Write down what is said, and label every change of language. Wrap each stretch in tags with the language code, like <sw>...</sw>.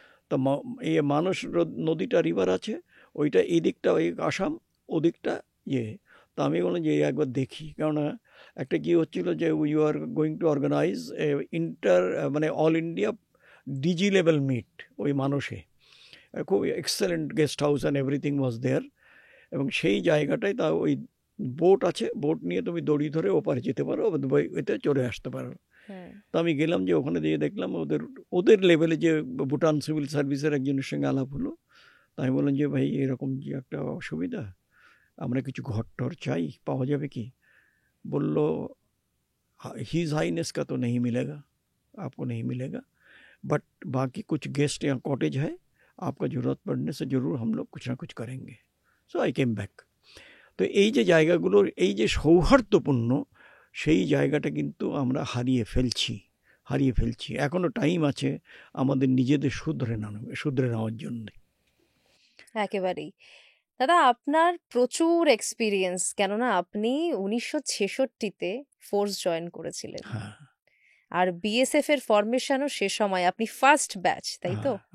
<bn>তো মানস নদীটা রিভার আছে, ওইটা এই দিকটা ওই আসাম, ওদিকটা তো আমি বললাম যে একবার দেখি, কেননা একটা কি হচ্ছিল যে</bn> <en>we are going to organize</en> <bn>মানে all India DG level meet ওই মানুষে, খুব excellent guest house</bn> <en>and everything was there,</en> <bn>এবং সেই জায়গাটায় তা ওই বোট আছে, বোট নিয়ে তুমি দড়ি ধরে ওপারে যেতে পারো, এতে চলে আসতে পারো। তো আমি গেলাম, যে ওখানে দিয়ে দেখলাম ওদের লেভেলে যে ভুটান সিভিল সার্ভিসের একজনের সঙ্গে আলাপ হলো। তাই বললাম যে ভাই, এরকম যে একটা অসুবিধা, আমরা কিছু ঘর টর চাই, পাওয়া যাবে কি? বলল,</bn> <hi>हिज हाईनेस का तो नहीं मिलेगा, आपको नहीं मिलेगा, बट बाकी कुछ गेस्ट या कॉटेज है, आपका ज़रूरत पड़ने से ज़रूर हम लोग कुछ ना कुछ करेंगे।</hi> <en>So I came back.</en> <bn>তো এই যে জায়গাগুলোর এই যে সৌহার্দ্যপূর্ণ, সেই জায়গাটা কিন্তু আমরা হারিয়ে ফেলছি। এখনো টাইম আছে আমাদের নিজেদের শুধরে নেওয়ার জন্য। একেবারেই। দাদা, আপনার প্রচুর এক্সপিরিয়েন্স, কেননা আপনি 1966-তে ফোর্স জয়েন করেছিলেন, আর বিএসএফ এর ফরমেশনও সে সময় আপনি ফার্স্ট ব্যাচ, তাই তো?</bn>